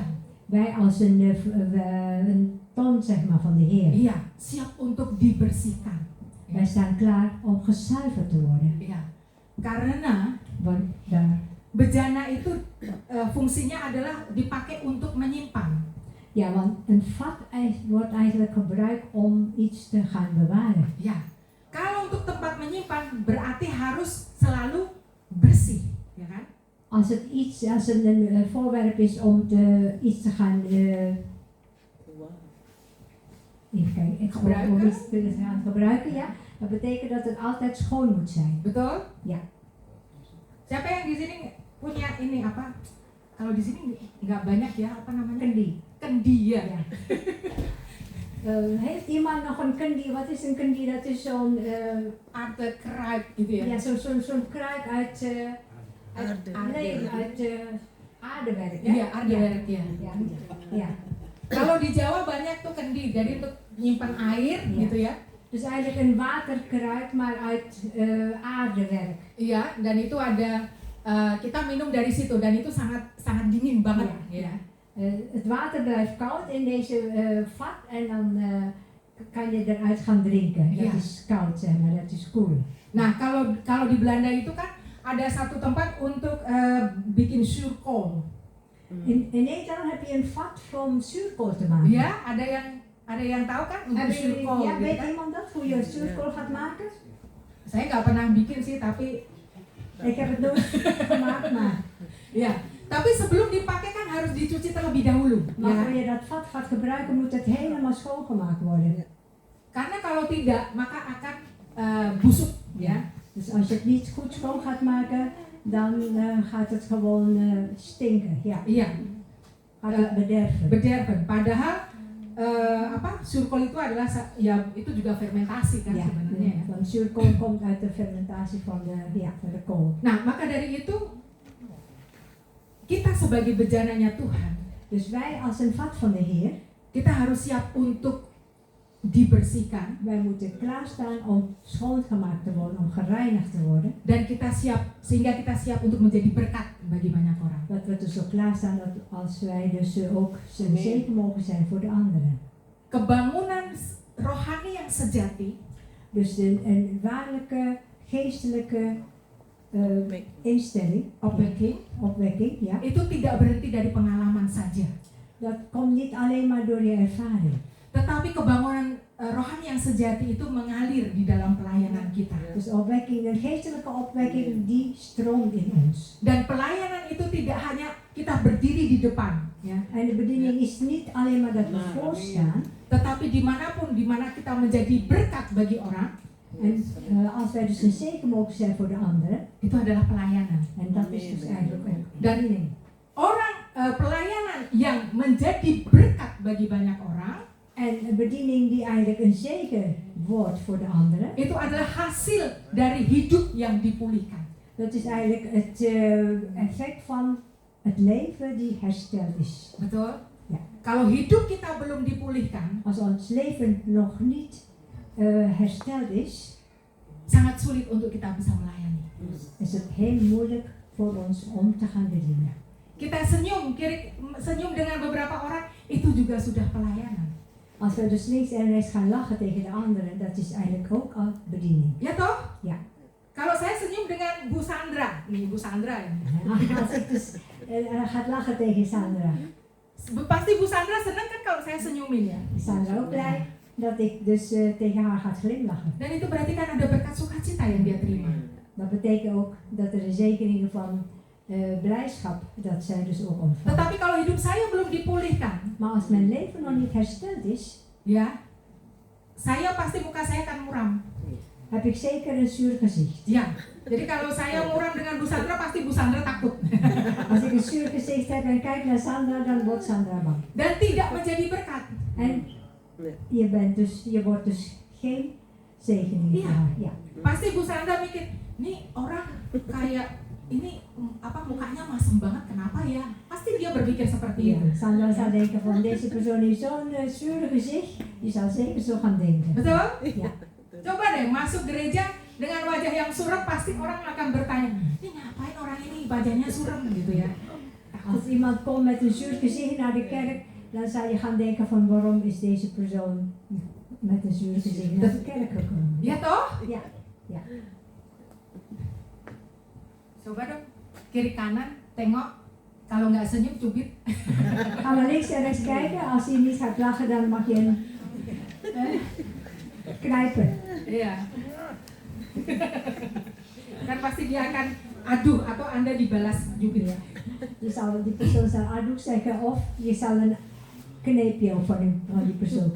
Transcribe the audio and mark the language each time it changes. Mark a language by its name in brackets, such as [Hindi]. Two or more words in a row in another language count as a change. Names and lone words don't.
[Dutch] wij als een ton zeg maar van de Heer, [Indonesian] iya, siap untuk dibersihkan. [Dutch] wij staan klaar om gezuiverd te worden. [Indonesian] Iya. Karena [Dutch] Want daar, [Indonesian] bejana itu fungsinya adalah dipakai untuk menyimpan. [Dutch] ja, want een vat wordt eigenlijk gebruikt om iets te gaan bewaren. [Indonesian] Ya, kalau untuk tempat menyimpan berarti harus selalu bersih, ya kan? [Dutch] Als het een voorwerp is om iets te gaan even kijken, Gebruiken? om iets te gaan gebruiken, ja, dat betekent dat het altijd schoon moet zijn. [Indonesian] Betul? [Dutch] Ja. [Indonesian] Siapa yang di sini punya ini apa? Kalau di sini nggak banyak ya, apa namanya? Kendi. Kendi ya. [Dutch] Ja. Heeft iemand nog een kendi? Wat is een kendi? Dat is zo'n [Indonesian] Ada kruid gitu ya. [Dutch] ja, zo'n kruik uit aardewerk. hè? [Indonesian] Iya, aardewerk ya. [Dutch] Ja. Ja. [Indonesian] Kalau di Jawa banyak tuh kendi, jadi untuk nyimpan air Iya. gitu ya. [Dutch] Dus eigenlijk een waterkruik, maar uit aardewerk. [Indonesian] Iya, dan itu ada kita minum dari situ dan itu sangat dingin banget [Dutch] Ja. [Indonesian] ya. [Dutch] Het water blijft koud in deze vat en dan kan je eruit gaan drinken. Dat Ja. is koud, zeg maar, dat is koel. [Indonesian] Nah, kalau di Belanda itu kan ada satu tempat untuk bikin zuurkool. [Dutch] In Nederland heb je een vat om zuurkool te maken. [Indonesian] Ya, ada yang tahu kan untuk [Dutch] Hebben jullie- zuurkool ja, [Indonesian] gitu [Dutch] weet [Indonesian] kan? [Dutch] iemand dat, hoe je zuurkool gaat maken? [Indonesian] Saya nggak pernah bikin sih, tapi [Dutch] Ik heb het nooit gemaakt, maar [Indonesian] ya. Tapi sebelum dipakai kan harus dicuci terlebih dahulu. [Dutch] maar [Indonesian] Ya. [Dutch] voor je dat vat gaat gebruiken moet het helemaal schoongemaakt worden. [Indonesian] Karena kalau tidak maka akan busuk ya. [Dutch] Dus als je het niet goed schoon gaat maken, dan gaat het gewoon stinken. Ja, [Indonesian] Iya, [Dutch] gaat het bederven. bederven. [Indonesian] Padahal zuurkool itu adalah ya itu juga fermentasi kan [Dutch] Ja, [Indonesian] sebenarnya ya. [Dutch] want zuurkool komt uit de fermentatie van de kool. [Indonesian] Nah, maka dari itu kita sebagai bejananya Tuhan, [Dutch] Dus wij als een vat van de Heer, [Indonesian] kita harus siap untuk dibersihkan [Dutch] wij moeten klaarstaan om schoongemaakt te worden, om gereinigd te worden. [Indonesian] dan kita siap sehingga kita siap untuk menjadi berkat bagi banyak orang. [Dutch] Dat we dus ook klaarstaan dat als wij dus ook een zegen mogen zijn voor de anderen. [Indonesian] Kebangunan rohani yang sejati [Dutch] Dus een waarlijke, geestelijke instelling, opwekking opwekking, ja. [Indonesian] itu tidak berhenti dari pengalaman saja. [Dutch] Dat komt niet alleen maar door je ervaring. [Indonesian] Tetapi kebangunan rohani yang sejati itu mengalir di dalam pelayanan kita. [Dutch] Dus opwekking, een geestelijke opwekking, die stroomt in ons. [Indonesian] Dan pelayanan itu tidak hanya kita berdiri di depan, ya, [Dutch] En de bediening is niet alleen maar dat we voorstaan. [Indonesian] tetapi dimanapun dimana kita menjadi berkat bagi orang, [Dutch] En als wij dus een zegen mogen zijn voor de anderen. [Indonesian] itu adalah pelayanan. [Dutch] En dat is dus eigenlijk ook [Indonesian] Dan [Dutch] bediening. [Indonesian] orang pelayanan yang menjadi berkat bagi banyak orang, [Dutch] En een bediening die eigenlijk een zegen wordt voor de anderen. [Indonesian] itu adalah hasil dari hidup yang dipulihkan. [Dutch] Dat is eigenlijk het effect van het leven die hersteld is. [Indonesian] Betul? [Dutch] Ja. [Indonesian] Kalau hidup kita belum dipulihkan, [Dutch] Als ons leven nog niet hersteld is, [Indonesian] sangat sulit untuk kita bisa melayani. [Dutch] is het heel moeilijk voor ons om te gaan bedienen. [Indonesian] Kita senyum dengan beberapa orang, itu juga sudah pelayanan. [Dutch] Als we dus links en rechts gaan lachen tegen de anderen, dat is eigenlijk ook al bediening. [Indonesian] Ya toh? [Dutch] Ja. [Indonesian] Kalau saya senyum dengan Bu Sandra, nih Bu Sandra ya. [Dutch] Als ik dus gaat lachen tegen Sandra, [Indonesian] Pasti Bu Sandra senang kan kalau saya senyumin ya. [Dutch] is Sandra ook blij dat ik dus tegen haar ga glimlachen. [Indonesian] Dan itu berarti kan ada berkat sukacita yang dia terima. [Dutch] Dat betekent ook dat er een zegeningen van blijdschap, dat zij dus ook ontvangt. [Indonesian] Tetapi kalau hidup saya belum dipulihkan, [Dutch] Maar als mijn leven nog niet hersteld is, [Indonesian] ya, saya pasti muka saya akan muram. [Dutch] heb ik zeker een zuur gezicht. [Indonesian] Ya, jadi kalau saya muram dengan Bu Sandra, pasti Bu Sandra takut. [Dutch] Als ik een zuur gezicht heb en kijk naar Sandra, dan wordt Sandra bang. [Indonesian] Dan tidak menjadi berkat. [Dutch] En je wordt dus geen zegening [Indonesian] Iya. [Dutch] voor haar. Ja. [Indonesian] Pasti Bu Sandra mikir, nih orang kayak ini mukanya masem banget, kenapa ya? Pasti dia berpikir seperti itu. [Dutch] Sandra zal denken van deze persoon heeft zo'n zuur gezicht, die zal zeker zo gaan denken. [Indonesian] Betul? [Dutch] Ja. [Indonesian] Coba deh masuk gereja dengan wajah yang suram, pasti orang akan bertanya, ini ngapain orang ini wajahnya suram gitu ya. [Dutch] Als iemand komt met een zuur gezicht naar de kerk, dan zal je gaan denken van waarom is deze persoon met een zuur gezicht naar de kerk gekomen. [Indonesian] Ya toh? [Dutch] Ja. Ja. [Indonesian] Coba dong, kiri kanan, tengok. Kalau nggak senyum, cubit. [Dutch] Ga maar links en rechts kijken. Als hij niet gaat lachen, dan mag je hem knijpen. [Indonesian] Iya. Kan pasti dia akan aduh atau Anda dibalas jubit ya. [Dutch] Die persoon zal adoe zeggen of je zal een kneepje van die persoon